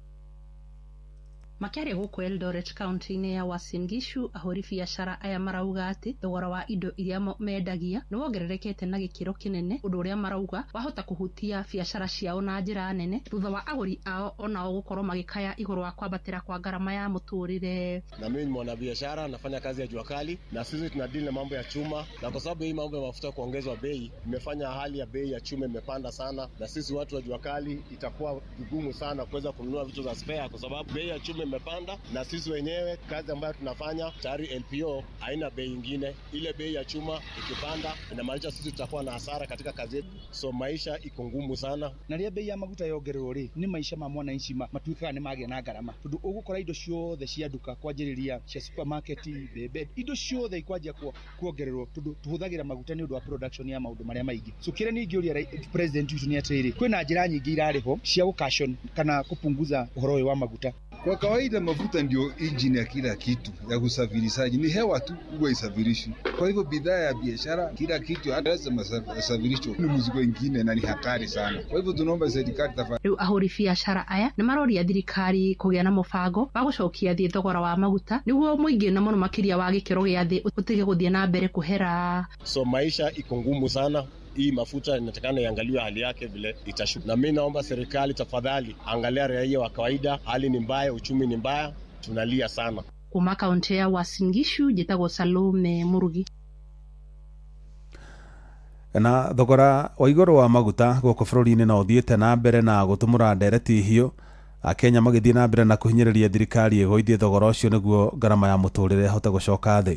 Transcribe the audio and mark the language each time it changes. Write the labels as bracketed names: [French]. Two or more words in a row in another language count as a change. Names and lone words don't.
[Kikuyu] Makĩaria gũkũ Eldoret kaunti-inĩ ya Uasin Gishu, ahũri biacara aya marauga atĩ thogora wa indo iria mendagia nĩ wongererekete na gĩkĩro kĩnene, ũndũ ũrĩa marauga wahota kũhutia biacara ciao na njĩra nene thutha wa agũri ao onao gũkorwo magĩkaya igũrũ wa kwambatĩra kwa gharama ya mũtũrĩre. [Swahili] Na mimi ni mwanabiashara, nafanya kazi ya jua kali na sisi tunadili na mambo ya chuma, na kwa sababu hii mambo ya mafuta kuongezwa bei imefanya hali ya bei ya chuma imepanda sana, na sisi watu wa jua kali itakuwa vigumu sana kuweza kununua vitu za spare kwa sababu bei ya chuma imepanda, na sisi wenyewe kazi ambayo tunafanya tayari LPO haina bei nyingine. Ile bei ya chuma ikipanda inamaanisha sisi tutakuwa na hasara katika kazi yetu, so maisha iko ngumu sana. [Kikuyu] Na rĩrĩa bei ya maguta yongererwo rĩ, nĩ maisha ma mwananchi matuĩkaga nĩ magĩa na ngarama, tondũ ũgũkora indo ciothe cia nduka kwanjĩrĩria cia supermarket bebe indo ciothe ikwanjia kuongererwo tondũ tuhũthagĩra maguta nĩ ũndũ wa production ya maũndũ marĩa maingĩ. So kĩrĩa nĩ ingĩũria president witũ nĩ atĩrĩrĩ, kwĩna njĩra nyingĩ irarĩho cia gũcushion kana kupunguza ũhoro ũyũ wa maguta. [Swahili] Kwa kawaida mafuta ndio engine ya kila kitu ya usafirishaji, ni hewa tu huwa isafirishwi. Kwa hivyo bidhaa ya biashara, kila kitu hata lazima isafirishwe, ni mzigo mwingine na ni hatari sana. Kwa hivyo tunaomba serikali tafadhali. [Kikuyu] Rĩu ahũri biacara aya nĩ maroria thirikari kũgĩa na mũbango wa gũcokia thĩ thogora wa maguta nĩguo mũingĩ na mũno makĩria wa gĩkĩro gĩa thĩ ũtige gũthiĩ na mbere kũhera. [Swahili] So maisha iko ngumu sana. Hii mafuta inatakana iangaliwe hali yake vile itashuka. Na mimi naomba serikali tafadhali angalia raia wa kawaida, hali ni mbaya, uchumi ni mbaya, tunalia sana. [Kikuyu] Kuma kaunti ya Uasin Gishu, njĩtagwo Salume Murugi. Na thogora wa igũrũ wa maguta gũkũ bũrũri-inĩ no ũthiĩte na mbere na gũtũmũra ndereti hiũ. Akenya magĩthiĩ na mbere na kũhinyĩrĩria thirikari ĩgũithie thogora ũcio nĩguo ngarama ya mũtũrĩre ĩhote gũcoka thĩ.